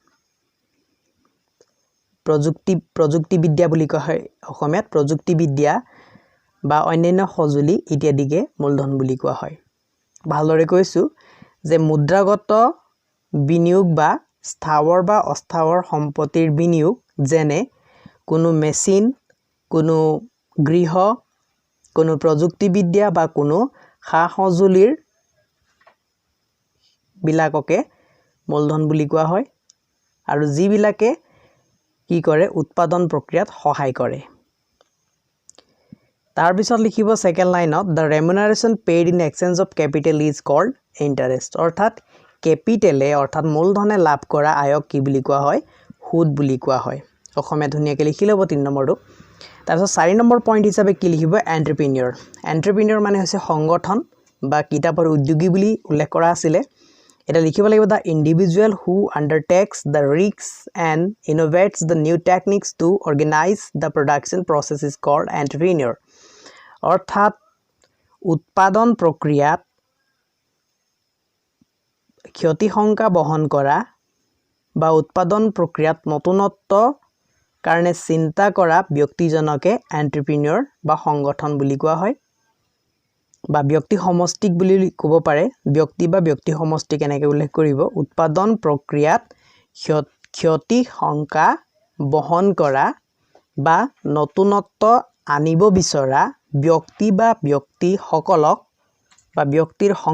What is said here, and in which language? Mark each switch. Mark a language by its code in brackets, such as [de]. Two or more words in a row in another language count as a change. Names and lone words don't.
[as] প্ৰযুক্তিবিদ্যা বুলি কোৱা হয় অসমীয়াত প্ৰযুক্তিবিদ্যা বা অন্যান্য সঁজুলি ইত্যাদিকে মূলধন বুলি কোৱা হয় ভালদৰে কৈছো যে মুদ্ৰাগত বিনিয়োগ বা স্থাৱৰ বা অস্থাৱৰ সম্পত্তিৰ বিনিয়োগ যেনে কোনো মেচিন কোনো গৃহ কোনো প্ৰযুক্তিবিদ্যা বা কোনো সা-সঁজুলিৰ বিলাককে মূলধন বুলি কোৱা হয় আৰু যিবিলাকে কি কৰে উৎপাদন প্ৰক্ৰিয়াত সহায় কৰে তাৰ পিছত লিখিব সেকেন্ড লাইনত [en] the remuneration paid in exchange of capital is called interest [as] অৰ্থাৎ কেপিটেলে অৰ্থাৎ মূলধনে লাভ কৰা আয়ক কি বুলি কোৱা হয় সুদ বুলি কোৱা হয় অসমীয়া ধুনিয়াকৈ লিখি লব 3 নম্বৰটো তাৰ পিছত 4 নম্বৰ পইণ্ট হিচাপে কি লিখিব এন্টাৰপ্ৰেনিয়ৰ মানে হৈছে সংগঠন বা কিতাপৰ উদ্যোগী বুলি উল্লেখ কৰা আছিল এটা লিখিব লাগিব [en] the individual who undertakes the risks and innovates the new techniques to organize the production process is called entrepreneur [as] অৰ্থাৎ উৎপাদন প্ৰক্ৰিয়াত ক্ষতি সংকা বহন কৰা বা উৎপাদন প্ৰক্ৰিয়াত নতুনত্ব কাৰণে চিন্তা কৰা ব্যক্তিজনকে এন্টাৰপ্ৰেনিয়ৰ বা সংগঠন বুলি কোৱা হয় বা ব্যক্তি সমষ্টিক বুলি ক'ব পাৰে ব্যক্তি বা ব্যক্তি সমষ্টি কেনেকৈ উল্লেখ কৰিব উৎপাদন প্ৰক্ৰিয়াত ক্ষতি সংকা বহন কৰা বা নতুনত্ব আনিব বিচৰা ব্যক্তি বা ব্যক্তিসকলক বা ব্যক্তিৰ